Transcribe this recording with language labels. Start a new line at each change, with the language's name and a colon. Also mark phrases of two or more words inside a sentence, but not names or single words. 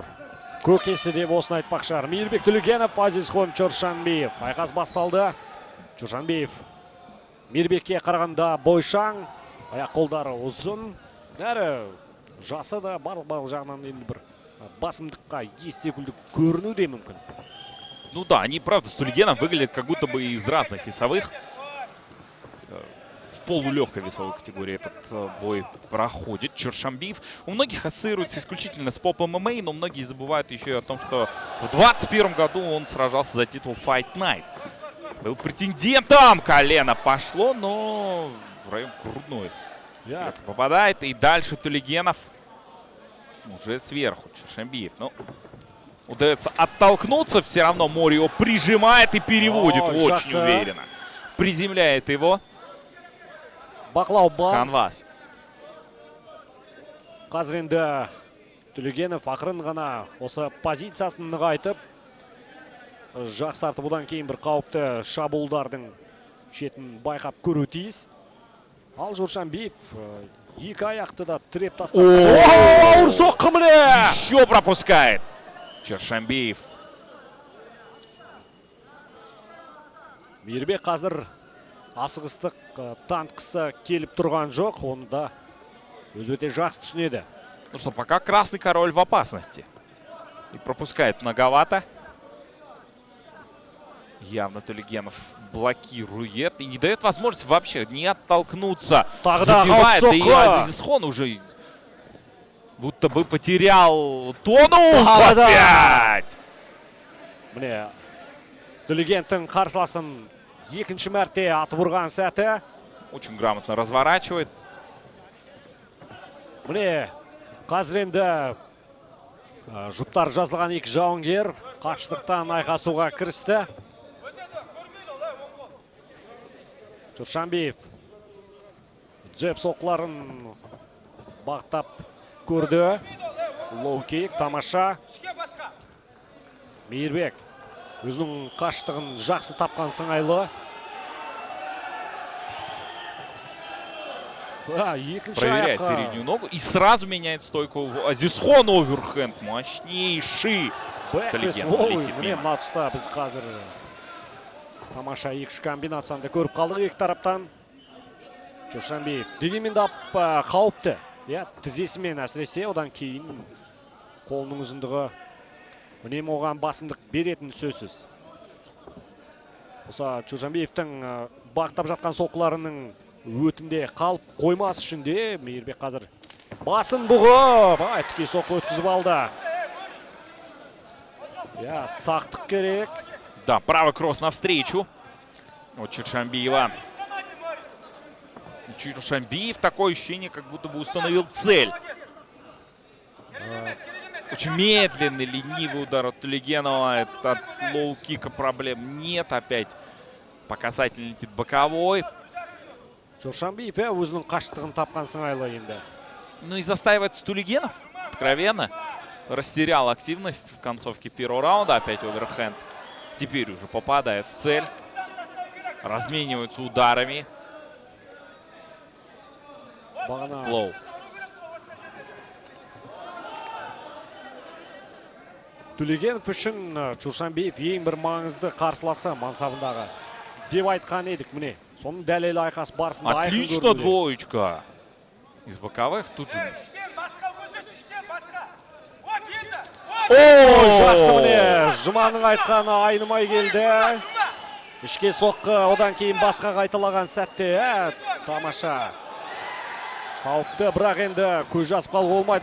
Kazakh: Көкесі деп осыны айтпақ шығар. Мейірбек Төлегенов, Азизхон Чоршанбиев. Айқас басталды. Чоршанбиев Мейірбекке қарағанда бойшаң, аяқ қолдары ұзын. Әрі жасы да барлық жағынан енді бір басымдыққа ес секілді көрінуде мүмкін.
Russian: Ну да, они, правда, с Төлегеном выглядят как будто бы из разных весовых. В полулегкой весовой категории этот бой проходит. Чоршанбиев у многих ассоциируется исключительно с поп ММА, но многие забывают еще и о том, что в 2021 году он сражался за титул Fight Night. Был претендентом, колено пошло, но в район грудной попадает. И дальше Төлегенов уже сверху. Чоршанбиев, ну, удается оттолкнуться, все равно Морио прижимает и переводит очень уверенно. Приземляет его.
Kazakh: Бақылау бар. Канвас. Қазір енді Төлегенов ақырын ғана осы позициясын нығайтып, жақсартып, бұдан кейін бір қауіпті шабуылдардың шетін байқап көру тиіс. Ал Чоршанбиев екі аяқты да тіреп тастады. Ауыр соққы міне!
Russian: Еще пропускает Чоршанбиев.
Kazakh: Мейірбек қазір асығыстық танытқысы келіп тұрған жоқ, оны да өз өте жақсы түсінеді.
Russian: Ну что, пока Красный Король в опасности. И пропускает многовато. Явно Төлегенов блокирует и не дает возможности вообще не оттолкнуться. Забивает, да и Азизхон уже будто бы потерял тонус опять.
Kazakh: Міне, Төлегеновтың қарсыласын екінші мәрте атып ұрған сәті.
Russian: Очень грамотно разворачивает.
Kazakh: Міне, қазір енді жұптар жазылған екі жауынгер қашықтықтан айқасуға кірісті. Чоршанбиев джеб соққыларын бағыттап көрді. Лоу-кик, тамаша. Мейірбек өзінің қашықтығын жақсы тапқан сыңайлы.
Russian: Проверяет переднюю ногу и сразу меняет стойку. Азизхон оверхенд. Мощнейший.
Kazakh: Міне матчта біз қазір тамаша екі комбинацияны көріп қалдық екі тараптан. Чоршанбиев дегенмен де қауіпті. Тізесімен әсіресе, одан кейін қолының ұзындығы үнемі оған басымдық беретін сөзсіз. Осы Чоршанбиевтің бағыттап жатқан соққыларының өтінде қалып қоймас үшін де Мейірбек қазір басын бұғып, тіке соққы өткізіп алды. Сақтық керек.
Russian: Да, правый кросс навстречу от Чоршанбиева. Чоршанбиев такое ощущение, как будто бы установил цель. Очень медленный, ленивый удар от Төлегенова. От лоу-кика проблем нет. Опять по касательной летит боковой.
Kazakh: Чоршанбиев өзінің қашықтығын тапқан сыңайлы енді.
Russian: Ну и застаивается Төлегенов. Откровенно. Растерял активность в концовке первого раунда. Опять оверхенд. Теперь уже попадает в цель. Размениваются ударами. Лоу.
Kazakh: Төлегенов үшін Чоршанбиев ең бір маңызды қарсыласы мансабындағы деп айтқан едік міне. Соның дәлелі айқас барысында айқын көрінуде.
Russian: Отлично двоечка. Из боковых тут же.
Kazakh: Жақсы міне, Жұманың айтқаны айнымай келді. Ішке соққы, одан кейін басқа қайталаған сәтте, тамаша. Қауіпті, бірақ енді көз жазып қалуға болмайды.